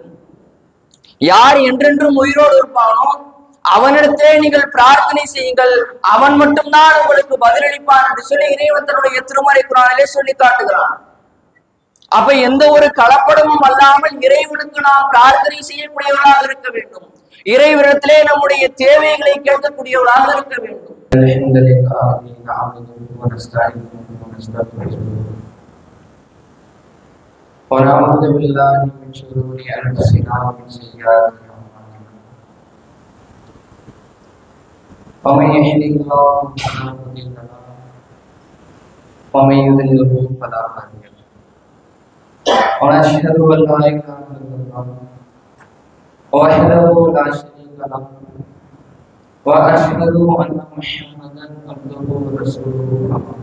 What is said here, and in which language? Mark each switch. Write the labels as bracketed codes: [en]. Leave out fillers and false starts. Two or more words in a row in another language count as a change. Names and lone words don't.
[ta] யார் என்றென்றும் உயிரோடு இருப்பானோ அவனிடத்தே நீங்கள் பிரார்த்தனை செய்யுங்கள், அவன் மட்டும்தான் உங்களுக்கு பதிலளிப்பான் என்று சொல்லி இறைவன் தன்னுடைய திருமறை குர்ஆனிலே சொல்லி காட்டுகிறான். அப்ப எந்த ஒரு கலப்படமும் அல்லாமல் இறைவனுக்கு நாம் பிரார்த்தனை செய்யக்கூடியவர்களாக இருக்க வேண்டும். இறைவனிடத்திலே நம்முடைய தேவைகளை கேட்கக்கூடியவர்களாக இருக்க வேண்டும். [ar] ونعوذ بالله من شرور أنفسنا ومن سيئات أعمالنا ومن يهده الله فلا مضل له ومن يضلل فلا هادي له ونشهد أن لا إله إلا الله وحده لا شريك له وأشهد أن محمدا عبده ورسوله.